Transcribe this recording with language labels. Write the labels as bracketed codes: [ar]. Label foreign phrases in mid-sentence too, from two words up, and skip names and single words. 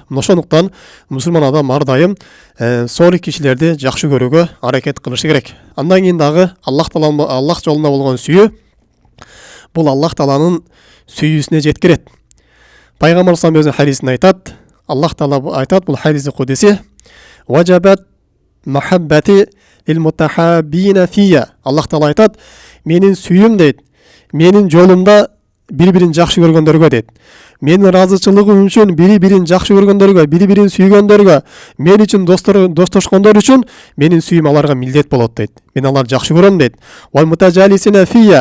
[ky] Ошондуктан мусулман адам ар дайым солих кишилерди жакшы көрүүгө аракет кылышы керек. Андан кийин дагы Аллах жолунда болгон сүйүү бул Аллах Тааланын сүйүүсүнө жеткирет. Пайгамбар өзүнүн хадисинде айтат, Аллах Таала айтат, бул хадиси кудуси: [ar] "وجبت محبتي للمتحابين في." [ky] Аллах Таала айтат, менин сүйүүм дейт, менин жолумда бири-бирин жакшы көргөндөргө дейт. Менин ыраазычылыгым үчүн бири-бирин жакшы көргөндөргө, бири-бирин сүйгөндөргө, мен үчүн достошкондор үчүн менин сүйүүм аларга милдет болот дейт. Мен аларды жакшы көрөм дейт. [ar] "والمتجالسين في."